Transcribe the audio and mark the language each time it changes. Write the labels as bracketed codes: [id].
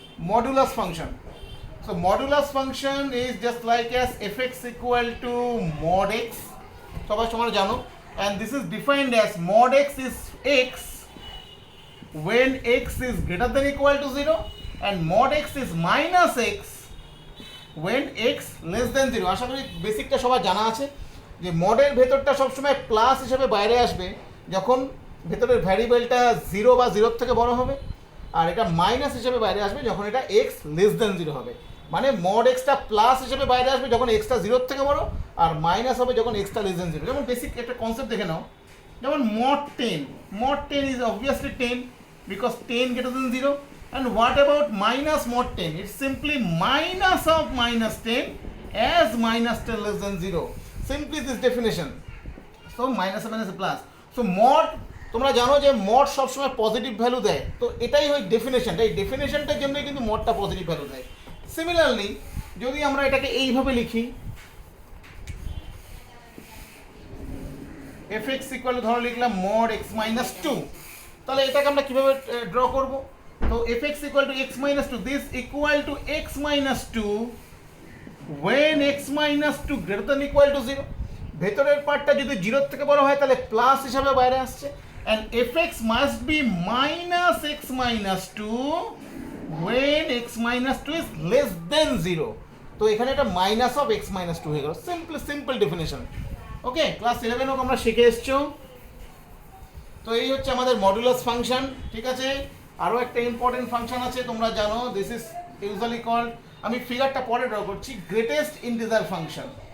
[en] Modulus function, so modulus function is just like as fx equal to mod x, [bn] সবাই তোমরা জানো, [en] and this is defined as mod x is x when x is greater than equal to 0, and mod x is minus x when x less than 0. [bn] আশা করি বেসিকটা সবার জানা আছে যে মডের ভেতরটা সবসময় প্লাস হিসেবে বাইরে আসবে যখন ভেতরের ভ্যারিয়েবলটা 0 বা 0 থেকে বড় হবে, আর এটা মাইনাস হিসেবে বাইরে আসবে যখন এটা x লেস দেন 0 হবে। মানে মড এক্সটা প্লাস হিসেবে বাইরে আসবে যখন এক্সটা 0 থেকে বড়, আর মাইনাস হবে যখন এক্সটা লেস দেন 0। যেমন বেসিক একটা কনসেপ্ট দেখে নাও, যেমন [en] mod 10 is obviously 10 because 10 greater than 0. And what about minus mod 10? It's simply minus of minus 10 as minus 10 less than 0. Simply this definition. So minus a minus a plus. [bn] So mod, তোমরা জানো যে mod সবসময় positive value দেয়, তো এটাই হয় ডেফিনেশনটা, এই ডেফিনেশনটার জন্যই কিন্তু মডটা পজিটিভ ভ্যালু দেয়। সিমিলারলি যদি আমরা এটাকে এইভাবে লিখি, fx ইকুয়াল ধরো লিখলাম mod x minus 2, তাহলে এটাকে আমরা কিভাবে ড্র করব? [en] তো fx equal to x minus 2, this equal to x minus 2 when x minus 2 greater than equal to 0. [bn] ভেতরের পার্টটা যদি 0 থেকে বড় হয় তাহলে প্লাস হিসাবে বাইরে আসছে, [en] and fx must be minus x minus 2 when x minus 2 is less than 0. [bn] তো এখানে এটা মাইনাস অফ x minus 2 হয়ে গেল, সিম্পল ডেফিনেশন। ওকে, ক্লাস 11 হোক আমরা শিখে এসছো। তো এই হচ্ছে আমাদের মডুলাস ফাংশন, ঠিক আছে। আরও একটা ইম্পর্টেন্ট ফাংশন আছে তোমরা জানো, [en] this is usually called, [bn] আমি ফিগারটা পরে ড্র করছি, গ্রেটেস্ট ইন্টিজার ফাংশন।